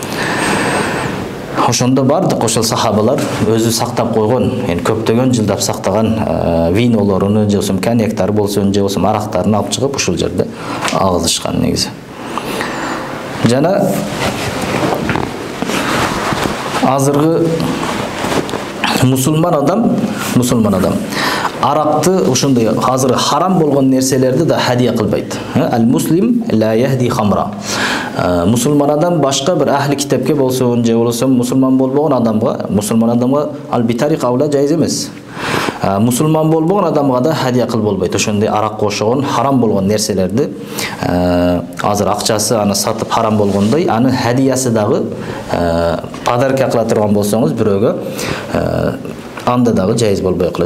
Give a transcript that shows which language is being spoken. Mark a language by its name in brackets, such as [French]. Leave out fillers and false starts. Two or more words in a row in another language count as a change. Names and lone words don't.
[Kyrgyz] Ошондо бардык ошол сахабалар өзү сактап койгон, көптөгөн жылдап сактаган винолоруну, же болсо коньяктар болсун, же болсо арактарын алып чыгып ушул жерде агызышкан негизи. Жана азыркы мусулман адам аракты ушундай азыр харам болгон нерселерди да хадия кылбайт. [Arabic] المسلم لا يهدي خمرا. [Kyrgyz] Мусулман адам башка бир ахли китепке болсун, же болсо мусулман болбогон адамга ал [Arabic] بطريق أولى [Kyrgyz] жайыз эмес. Мусулман болбогон адамга да хадия кылып болбойт. Ошондой аракка окшогон харам болгон нерселерди азыр акчасы аны сатып харам болгондой, аны хадиясы дагы подарка кыла турган болсоңуз бирөөгө анда дагы жайыз болбой калат.